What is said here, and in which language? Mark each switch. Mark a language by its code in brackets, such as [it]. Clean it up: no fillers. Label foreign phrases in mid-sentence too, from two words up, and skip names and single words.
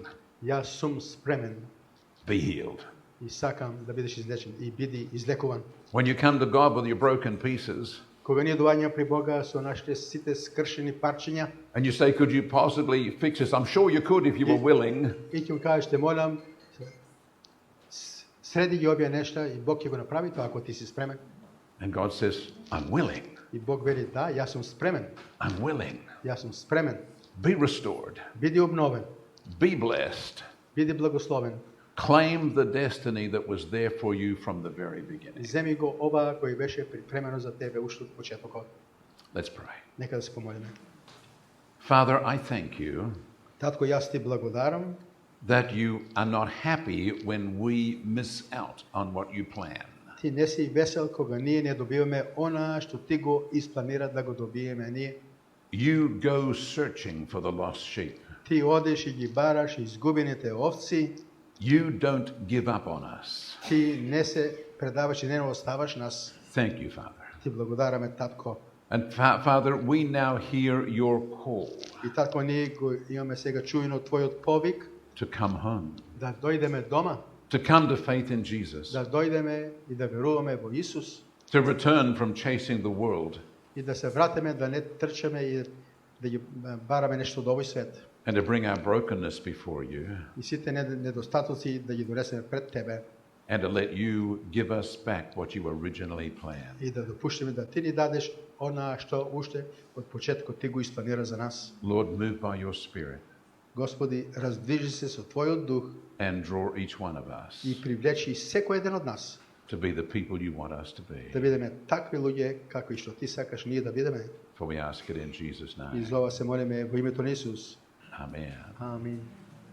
[mk] Јас сум спремен [en] Be healed. [mk] и сакам да бидеш излечен и биди излекуван. [en] When you come to God with your broken pieces, [mk] Кога ние доаѓаме при Бога со нашите сите скршени парчиња, [en] and you say, could you possibly fix this? I'm sure you could if you were willing. [mk] и ќе му кажеш, те молам, среди ги овие нешта и Бог ќе го направи тоа ако ти си спремен. [en] And God says, I'm willing. [mk] И Бог вели, да, јас сум спремен. [en] I'm willing. [mk] Јас сум спремен. [en] Be restored. [mk] Биди обновен, [en] Be blessed. [mk] биди благословен. [en] Claim the destiny that was there for you from the very beginning. [mk] Земи го ова кој беше припремено за тебе уште од почетокот. [en] Let's pray. [mk] Нека да се помолиме. [en] Father, I thank you [mk] Татко, јас ти благодарам [en] that you are not happy when we miss out on what you plan. [mk] ти не си весел кога ние не добиваме она што ти го испланира да го добиеме ние. [en] You go searching for the lost sheep. [mk] Ти одиш и ги бараш изгубените овци. [en] You don't give up on us. [mk] Ти не се предаваш и не оставаш нас. [en] Thank you, Father. [mk] Ти благодараме, татко. [en] And Father, we now hear your call [mk] И татко, ние го имаме сега чуено твојот повик [en] to come home, [mk] да дојдеме дома, [en] to come to faith in Jesus, [mk] да дојдеме и да веруваме во Исус [en] to return from chasing the world, [mk] и да се вратиме, да не трчаме и да ги бараме нешто од овој свет. [en] and to bring our brokenness before you, [mk] И сите недостатоци да ги донесеме пред тебе [en] and to let you give us back what you originally planned. [mk] и да допуштиме да ти ни дадеш она што уште од почетокот ти го испланира за нас. [en] Lord, move by your Spirit [mk] Господи, раздвижи се со твојот дух [en] and draw each one of us [mk] и привлечи секој еден од нас [en] to be the people you want us to be. [mk] да бидеме такви луѓе какви што ти сакаш ние да бидеме. [en] For we ask it in Jesus' [mk] И [en] name. [mk] за ова се молиме во името на Исус. [en] Amen. [mk] Амин.